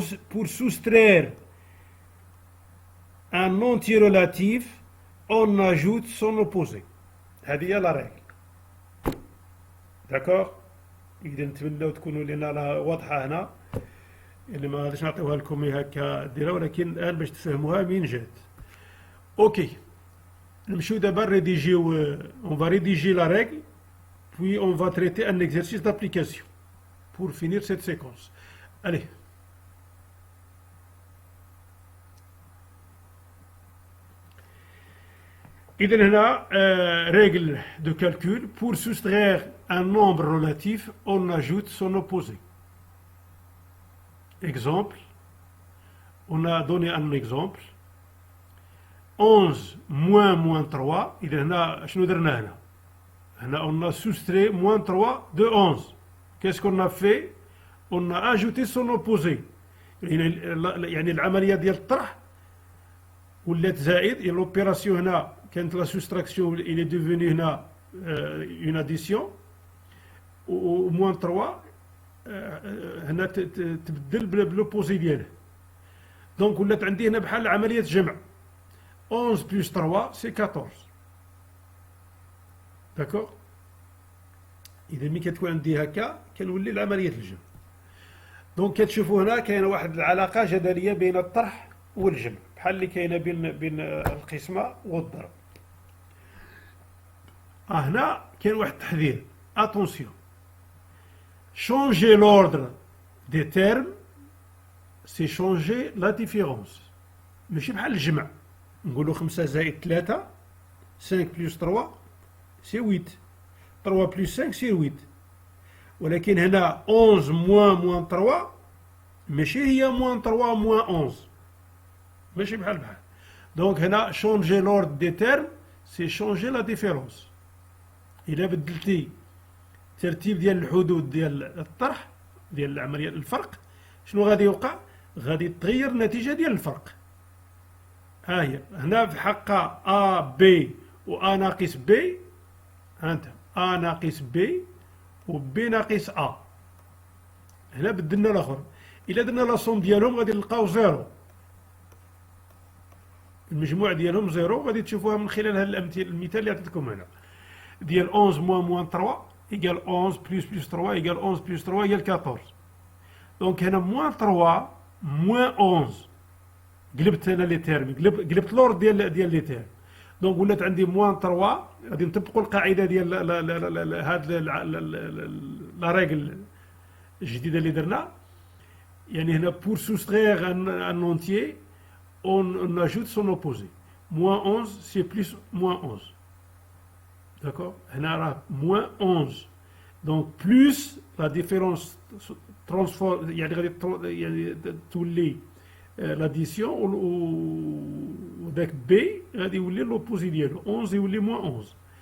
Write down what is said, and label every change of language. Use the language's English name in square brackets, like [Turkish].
[French] Pour soustraire un entier relatif, on ajoute son opposé. [Arabic] هذه هي [French] la règle. [Arabic] داكوغ. إذا نتمنى تكونوا لنا واضحة هنا، اللي ما غاديش نعطيوها لكم هكا ديرها، ولكن الآن باش تفهموها من جات. أوكي، نمشيو دابا نريديجيو. [French] on va rédiger la règle, puis on va traiter un exercice d'application pour finir cette séquence. Allez. [Arabic] إذن هنا [French] règle de calcul. Pour soustraire un nombre relatif, on ajoute son opposé. Exemple, on a donné un exemple. 11 moins 3. [Arabic] إذا هنا شنو درنا هنا؟ هنا [French] on a soustrait moins 3 de 11. Qu'est-ce qu'on a fait? On a ajouté son opposé. [Arabic] يعني العملية ديال الطرح ولات زائد. [French] l'opération هنا كانت la soustraction, il est devenu هنا une addition. [Arabic] و [French] moins 3 [Arabic] هنا تبدل بالopposé ديالها. دونك ولات عندي هنا بحال عملية جمع. [French] 11 plus 3 c'est 14. [Arabic] داكوغ. إذا ملي كتكون عندي هكا كنولي لعملية الجمع. دونك كتشوفوا هنا كاينه واحد العلاقة جدلية بين الطرح والجمع، بحال اللي كاينه بين القسمة والضرب. هنا كاين واحد التحذير. [French] attention, changer l'ordre des termes c'est changer la différence. [Arabic] ماشي بحال الجمع نقولوا 5 زائد 3 [French] 5 plus 3 c'est 8. 3 plus 5 c'est 8. [Arabic] ولكن هنا [French] 11 moins 3 [Arabic] ماشي هي [French] moins 3 moins 11، [Arabic] ماشي بحال. دونك هنا [French] changer l'ordre des termes c'est changer la différence. [Arabic] إلا بدلتي ترتيب ديال الحدود ديال الطرح ديال العملية الفرق، شنو غادي يوقع؟ غادي تغير النتيجة ديال الفرق. هي هنا في حق A B و A ناقص B، أنت A ناقص B و B ناقص A. هنا بدلنا الآخر. إلا درنا لاصوم ديالهم غادي نلقاو زيرو، المجموع ديالهم زيرو. غادي تشوفوها من خلال هذا المثال اللي عطيتكم هنا ديال [French] 11 moins 3 égale 11 plus 3 égale 11 plus 3 égale 14. [Arabic] دونك هنا moins 3 moins 11 قلبت هنا لي تيرم، قلبت لورد ديال لي تيرم. دونك ولات عندي moins 3. غادي نطبقوا القاعده ديال هاد لا ريغل الجديده اللي درنا. يعني هنا [French] pour soustraire un entier on ajoute son opposé. moins 11 c'est plus moins 11. d'accord, [Arabic] هنا راه moins 11. [French] Donc plus la différence transforme [Arabic] يعني غادي يعني تولي l'addition وداك بي غادي يولي لوبوزي ديالو 11 يولي [French] moins 11.